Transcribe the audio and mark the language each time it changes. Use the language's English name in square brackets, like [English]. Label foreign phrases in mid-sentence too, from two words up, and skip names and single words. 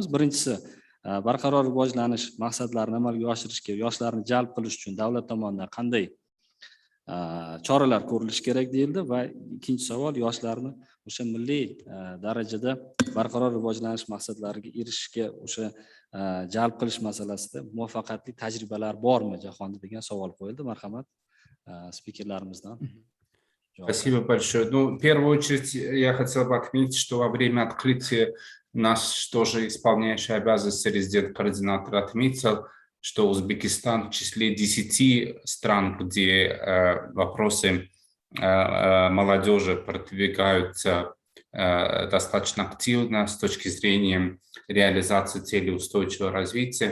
[Uzbek] Birinchisi, barqaror rivojlanish maqsadlarini amalga oshirishga yoshlarni jalb qilish uchun davlat tomonidan qanday choralar ko'rilishi kerak deyildi va ikkinchi savol, yoshlarni o'sha milliy darajada barqaror rivojlanish maqsadlariga erishishga o'sha jalb qilish masalasida muvaffaqiyatli tajribalar bormi jahonda degan savol qo'yildi. Marhamat, spikerlarimizdan. [Russian] Спасибо большое. Ну, в первую очередь я хотел бы отметить, что во время открытия наш тоже исполняющий обязанности резидент-координатор отметил, что Узбекистан в числе 10 стран, где вопросы молодежи продвигаются достаточно активно с точки зрения реализации целей устойчивого развития.